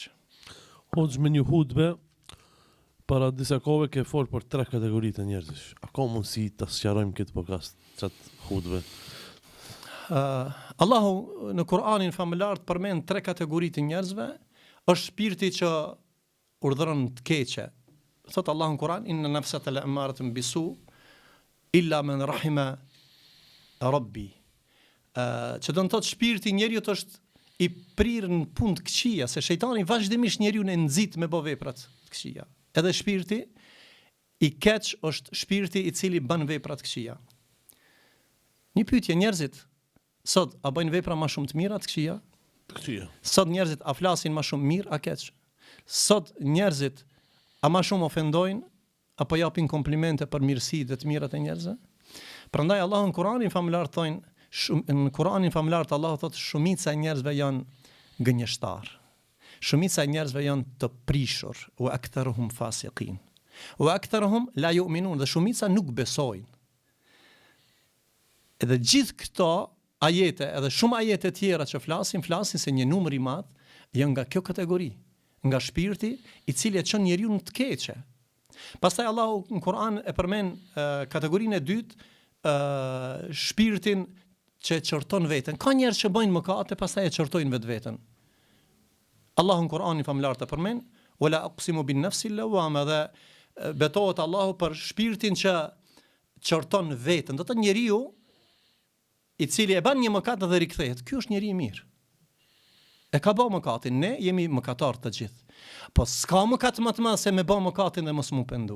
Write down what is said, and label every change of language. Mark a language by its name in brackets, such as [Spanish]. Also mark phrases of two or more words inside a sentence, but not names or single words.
[Albanian] Hoxh, me një hutbe, para disa kohëve ke folë për 3 kategoritë e njerëzish. A ka mundësi ta sqarojmë këtë podcast, çat hutbe? Allahu në Kur'anin famëlar përmend 3 kategoritë e njerëzve, është shpirti që urdhëron të keqe. Thot Allahu në Kur'an, [Arabic] إن النفس لأمارة بالسوء إلا من رحم ربي. [Albanian] Që do të thotë shpirti njeriu është i prirë në punë të këqija, se shejtani vazhdimisht njeriu e nxit me bë vepra të këqija. Edhe shpirti i keq është shpirti i cili bën vepra të këqija. Një pyetje, njerëzit sot a bëjnë vepra më shumë të mira të këqija? Të këqija. Sot njerëzit a flasin më shumë mirë a keq? Sot njerëzit a më shumë ofendojnë apo japin komplimente për mirësitë dhe të mirat e njerëzve? Prandaj Allahu në Kur'anin famëlar thonë, në Kur'anin famëlar Allahu thotë shumica e njerëzve janë gënjeshtar. Shumica e njerëzve janë të prishur, [Arabic] وأكثرهم فاسقون. وأكثرهم لا يؤمنون, [Albanian] dhe shumica nuk besojnë. Edhe gjithë këto ajete, edhe shumë ajete tjera që flasin se një numër i madh janë nga kjo kategori, nga shpirti i cili e çon njeriu në të keqe. Pastaj Allahu në Kur'an e përmend kategorinë e dytë, shpirtin që qorton veten. Ka njerëz që bëjnë mëkate, pastaj e qortojnë vetveten. Allahu në Kur'an i famëlar të përmend, [Arabic] ولا أقسم بالنفس اللوامة, [Albanian] dhe betohet Allahu për shpirtin që qorton veten. Do të thotë njeriu i cili e bën një mëkat dhe rikthehet. Ky është njeri i mirë. E ka bërë mëkatin, ne jemi mëkatar të gjithë. Po s'ka mëkat më të madh se me bërë mëkatin dhe mos mu pendu.